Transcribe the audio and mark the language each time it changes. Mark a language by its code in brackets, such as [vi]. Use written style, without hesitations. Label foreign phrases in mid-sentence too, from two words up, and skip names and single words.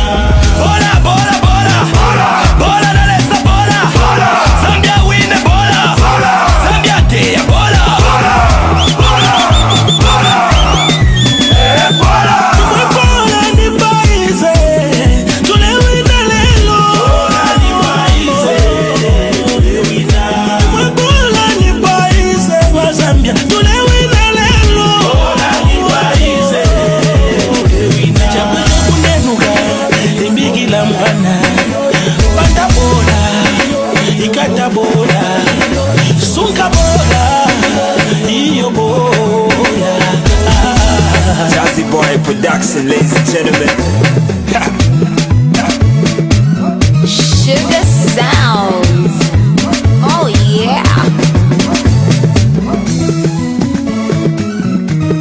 [bem] bola bola bola bola na lesa bola Zambia win bola Zambia tea bola bola Bola ni paise, tulewina lelo. Bola ni paise, tulewina. Bola ni paise, wa Zambia, tulewina lelo. Bola ni paise, tulewina. Chakwe kunenuka, imbigi la mwana. Panda bola, ikata bola, sunga bola, iyo bola. [en] Jazzy Boy Production, ladies and gentlemen. Sugar Sounds. Oh yeah.